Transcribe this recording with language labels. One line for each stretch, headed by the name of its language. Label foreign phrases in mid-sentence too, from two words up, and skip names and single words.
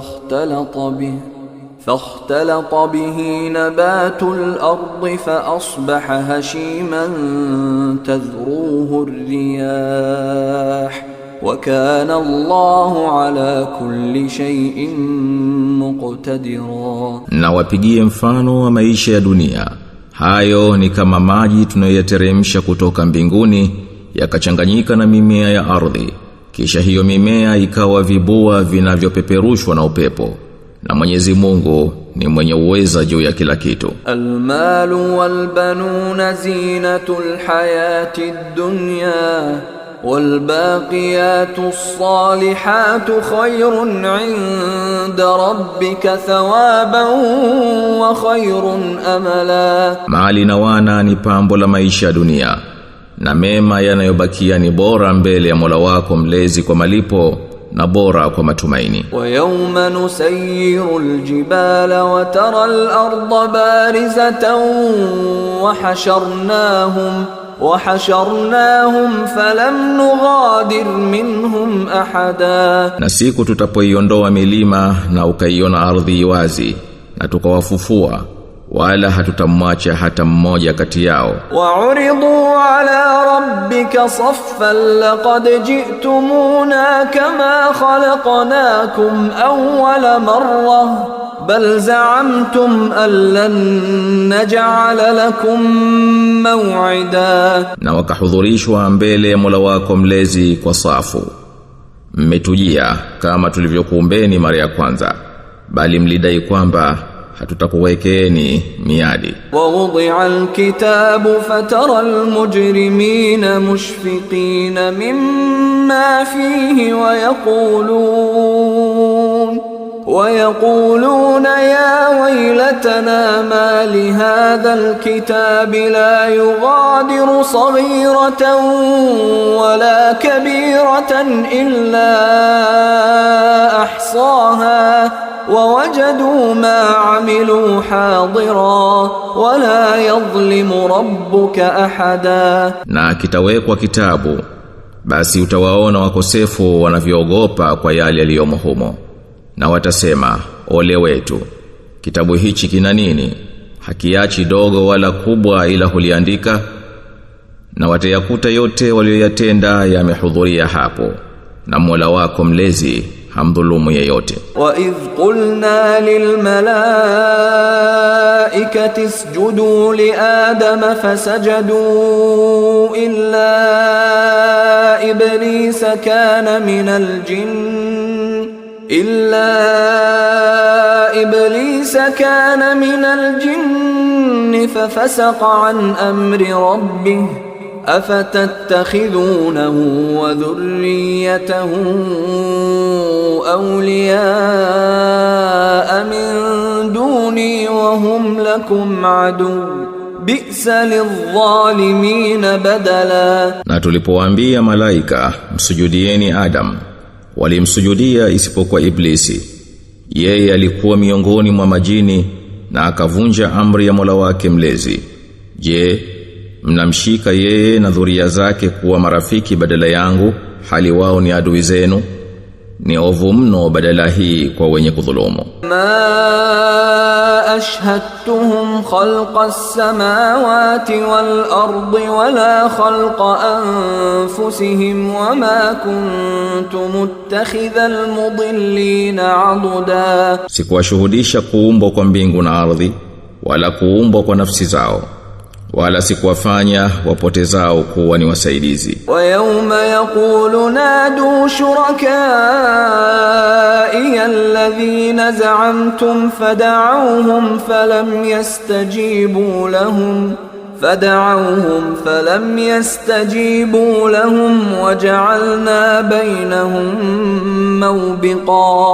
Arabic: فاختلط به نبات الأرض فأصبح هشيما تذروه الرياح وكان الله على كل شيء مقتدرا.
Swahili: Na wapigie mfano wa maisha ya dunia. Hayo ni kama maji tunayoteremsha kutoka mbinguni yakachanganyika na mimea ya ardhi, kisha hiyo mimea ikawa vibua vinavyopeperushwa na upepo. Na Mwenyezi Mungu ni mwenye uweza juu ya kila kitu.
Arabic: المال والبنون زينة الحياة الدنيا والباقيات الصالحات خير عند ربك ثوابا وخير أملا.
Swahili: Mali na wana ni pambo la maisha ya dunia, na mema yanayobakia ni bora mbele ya Mola wako mlezi kwa malipo na bora kwa matumaini.
Arabic: ويوم نسير الجبال وترى الأرض بارزة وحشرناهم فلم نغادر منهم أحدا.
Swahili: Na siku tutapoiondoa milima na ukaiona ardhi wazi, na tukawafufua wala hatutamwacha hata mmoja kati yao.
Arabic: وعرضوا على ربك صفا لقد جئتمونا كما خلقناكم أول مرة بل زعمتم ألن نجعل لكم موعدا.
Swahili: Na wakahudhurishwa mbele ya Mola wako mlezi kwa safu, mmetujia kama tulivyokuumbeni mara ya kwanza, bali mlidai kwamba hatutakuwekeeni miadi.
Arabic: ووضع الكتاب فترى المجرمين مشفقين مما فيه ويقولون يا ويلتنا مال هذا الكتاب لا يغادر صغيرة ولا كبيرة إلا أحصاها ووجدوا ما عملوا حاضرا ولا يظلم ربك أحدا.
Swahili: Na kitawekwa kitabu, basi utawaona wakosefu wanavyoogopa kwa yale yaliyomo humo, na watasema ole wetu, kitabu hichi kina nini? Hakiachi dogo wala kubwa ila huliandika. Na watayakuta yote walioyatenda yamehudhuria hapo, na Mola wako mlezi hamdhulumu yeyote.
Arabic: وإذ قلنا للملائكة اسجدوا لآدم فسجدوا إلا إبليس كان من الجن ففسق عن أمر ربه أفتتخذونه وذريته أولياء من دوني وهم لكم عدو بئس للظالمين بدلا.
Swahili: Na tulipowaambia malaika msujudieni Adam, walimsujudia isipokuwa Iblisi. Yeye alikuwa miongoni mwa majini na akavunja amri ya Mola wake mlezi. Je, mnamshika yeye na dhuria zake kuwa marafiki badala yangu, hali wao ni adui zenu? Ni ovu mno badala hii kwa wenye kudhulumu.
Arabic: ما أشهدتهم خلق السماوات والأرض ولا خلق أنفسهم وما كنت متخذ المضلين عضدا.
Swahili: Sikuwashuhudisha kuumbwa kwa mbingu na ardhi wala kuumbwa kwa nafsi zao, wala sikuwafanya wapotezao kuwa ni wasaidizi.
Arabic: ويوم يقول نادوا شركائي الذين زعمتم فدعوهم فلم يستجيبوا لهم وجعلنا بينهم موبقا.